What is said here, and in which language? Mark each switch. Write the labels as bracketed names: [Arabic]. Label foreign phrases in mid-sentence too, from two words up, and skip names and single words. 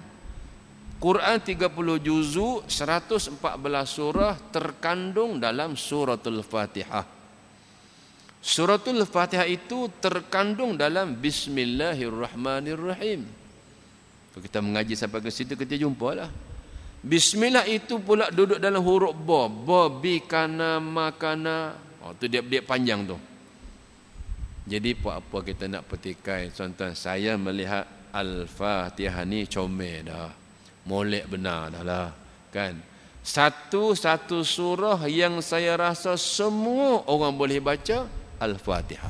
[Malay] Quran 30 juzuk, 114 surah terkandung dalam suratul Fatihah. Suratul Fatihah itu terkandung dalam Bismillahirrahmanirrahim. Kalau kita mengaji sampai ke situ kita jumpalah. Bismillah itu pula duduk dalam huruf ba. [Arabic] Ba, bi, kana, makana. [Malay] Tu dia panjang tu. Jadi apa kita nak petikai, tuan-tuan, saya melihat Al-Fatihah ni comel dah. Molek benar dah lah. Kan? Satu-satu surah yang saya rasa semua orang boleh baca Al-Fatihah.